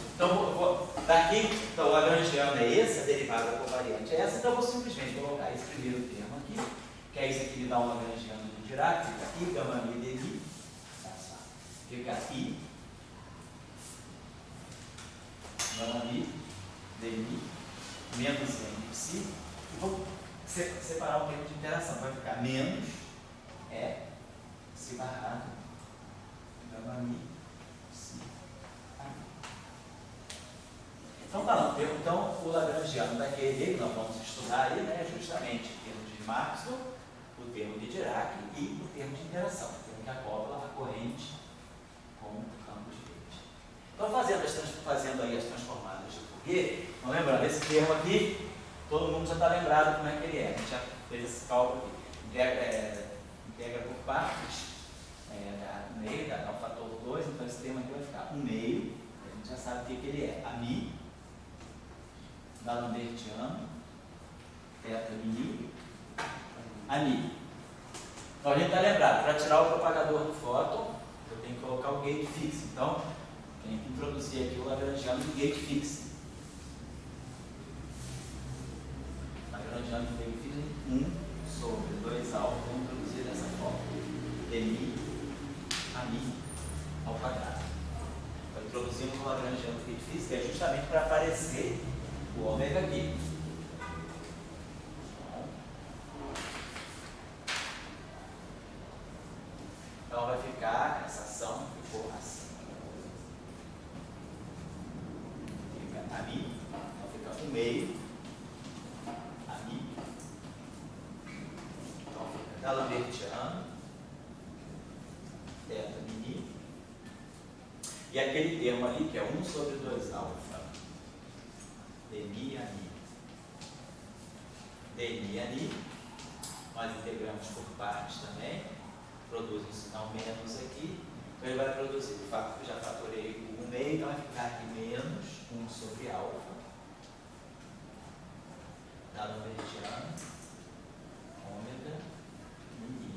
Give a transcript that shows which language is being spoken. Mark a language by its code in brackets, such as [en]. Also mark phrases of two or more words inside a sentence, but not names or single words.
[pt] Então, daqui, então, o lagrangiano é esse, a derivada covariante é essa, então eu vou simplesmente colocar esse primeiro termo aqui, que é isso aqui me dá um lagrangiano do Dirac, fica aqui, gama mi dmi, fica aqui, gama mi DMI, menos M psi, e vou separar o tempo de interação. Vai ficar menos E psi barrado gama mi psi a mi. Então, falando, então o lagrangiano daquele que nós vamos estudar aí, né, justamente o termo de Maxwell, o termo de Dirac e o termo de interação, o termo que acopla a corrente com o campo de rede. Então, fazendo aí as transformadas de Fourier, então, lembrando, esse termo aqui, todo mundo já está lembrado como é que ele é. A gente já fez esse cálculo aqui. Integra por partes, no meio, dá o fator 2, então esse termo aqui vai ficar 1 meio, a gente já sabe o que ele é. A mi, da Lambertiano, teta mi, a mi. Então a gente está lembrado, para tirar o propagador do fóton, eu tenho que colocar o gate fixo. Então, tenho que introduzir aqui o lagrangiano do gate fixo. Lagrangiano do gate fixo, 1 sobre 2 alfa, vamos introduzir dessa forma. Mi, a mi, ao quadrado. Então, introduzimos o lagrangiano do gate fixo, que é justamente para aparecer o ômega aqui. Então vai ficar, essa ação ficou assim. Fica a mi, então fica 1 meio, a mi. Então fica da Lambertiano, teta mi. E aquele termo ali que é 1 sobre 2 alfa, dmi a mi. Dmi a mi, nós integramos por partes também. Produz um sinal menos aqui, então ele vai produzir, já fatorei o 1 meio, então vai ficar aqui menos 1 sobre alfa, da Lambertiano, ômega, mi.